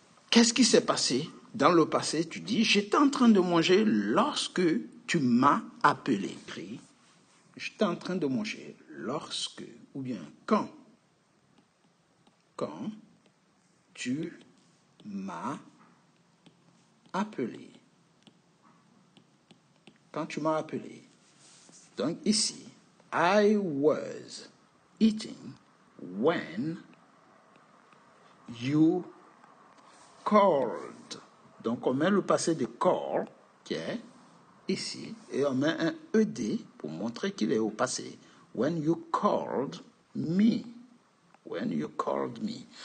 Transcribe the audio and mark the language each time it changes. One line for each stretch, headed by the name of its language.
French: Qu'est-ce qui s'est passé? Dans le passé, tu dis, j'étais en train de manger lorsque tu m'as appelé. J'étais en train de manger lorsque, ou bien quand tu m'as appelé. Quand tu m'as appelé. Donc ici,
English: I was eating when you called.
French: Donc on met le passé de call, qui est ici, et on met un ED pour montrer qu'il est au passé.
English: When you called me. When you called me.